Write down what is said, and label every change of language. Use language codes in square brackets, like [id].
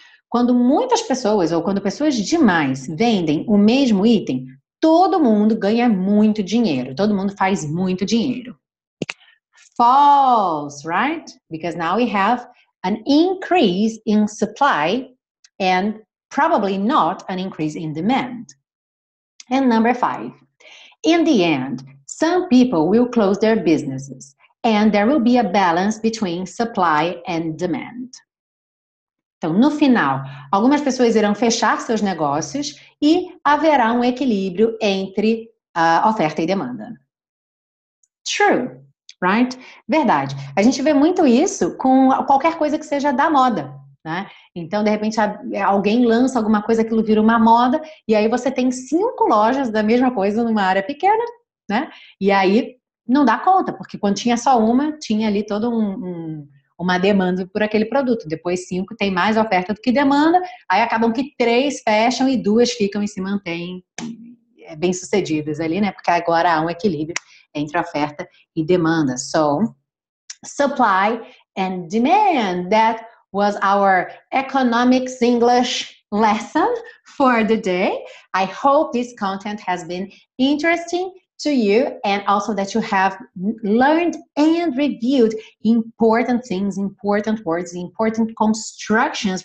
[pt] Quando muitas pessoas ou quando pessoas demais vendem o mesmo item, todo mundo ganha muito dinheiro. Todo mundo faz muito dinheiro. [en] False, right? Because now we have an increase in supply and probably not an increase in demand. And number 5, in the end, some people will close their businesses and there will be a balance between supply and demand. [pt] Então, no final, algumas pessoas irão fechar seus negócios e haverá um equilíbrio entre a oferta e demanda. [en] True, right? [pt] Verdade. A gente vê muito isso com qualquer coisa que seja da moda, né? Então, de repente, alguém lança alguma coisa, aquilo vira uma moda, e aí você tem 5 lojas da mesma coisa numa área pequena, né? E aí não dá conta, porque quando tinha só uma, tinha ali todo uma demanda por aquele produto. Depois 5 tem mais oferta do que demanda, aí acabam que 3 fecham e 2 ficam e se mantêm bem-sucedidas ali, né? Porque agora há um equilíbrio entre oferta e demanda. [en] So, supply and demand. That was our economics English lesson for the day. I hope this content has been interesting to you and also that you have learned and reviewed important things, important words, important constructions.